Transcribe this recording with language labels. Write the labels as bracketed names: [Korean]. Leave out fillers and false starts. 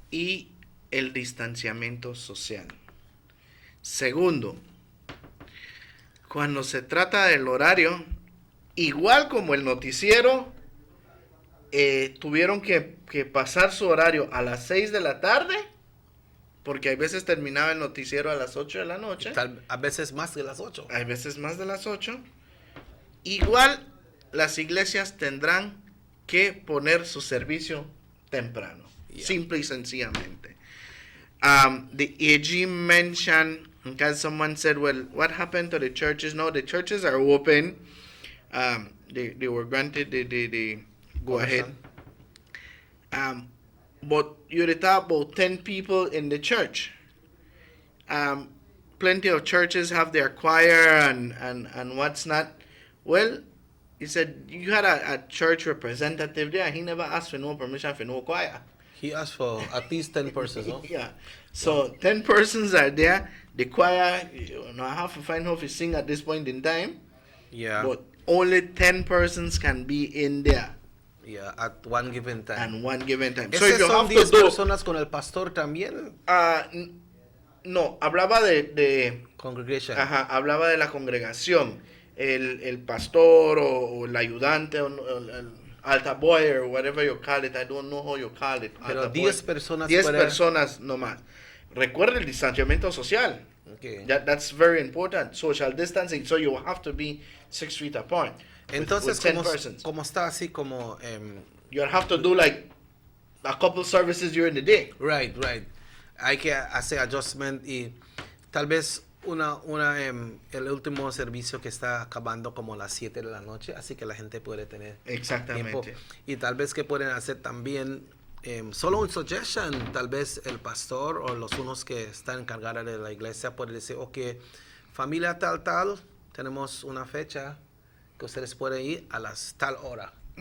[Spanish] Y el distanciamiento social. Segundo, cuando se trata del horario, igual como el noticiero, tuvieron que pasar su horario a las 6 de la tarde, porque a veces terminaba el noticiero a las 8 de la noche. A veces más de las 8. Hay veces más de las 8. Igual las iglesias tendrán que poner su servicio temprano, simple y sencillamente. [English] The AG mentioned, because someone said, well, what happened to the churches? No, the churches are open. They were granted the go ahead. But you talk about 10 people in the church. Plenty of churches have their choir and what's not. Well, He said you had a church representative there. He never asked for no permission for no choir. He asked for at least 10 persons, no? Yeah. So 10 persons are there. The choir, I have to find out if you sing at this point in time. Yeah. But only 10 persons can be in there. Yeah, at one given time. And one given time. So if you have [Spanish] 10 personas con el pastor también? No, hablaba de [English] congregation. [Spanish] Ajá, hablaba de la congregación. El pastor o el [English] ayudante o el altar boy or whatever you call it. I don't know how you call it. [Spanish] Pero 10 personas 10 personas nomás. Recuerda el distanciamiento social. [English] Okay. That's very important. Social distancing. So you have to be 6 feet apart. [Spanish] Entonces, [English] with 10 persons. [Spanish] como está así como... [English] you have to do like a couple services during the day. Right. [Spanish] Hay que hacer adjustment y tal vez el último servicio que está acabando como a las 7 de la noche, así que la gente puede tener Exactamente. tiempo. Y tal vez que pueden hacer también, solo un suggestion, tal vez el pastor o los unos que están encargados de la iglesia pueden decir, ok, familia tal, tenemos una fecha que ustedes pueden ir a las tal hora.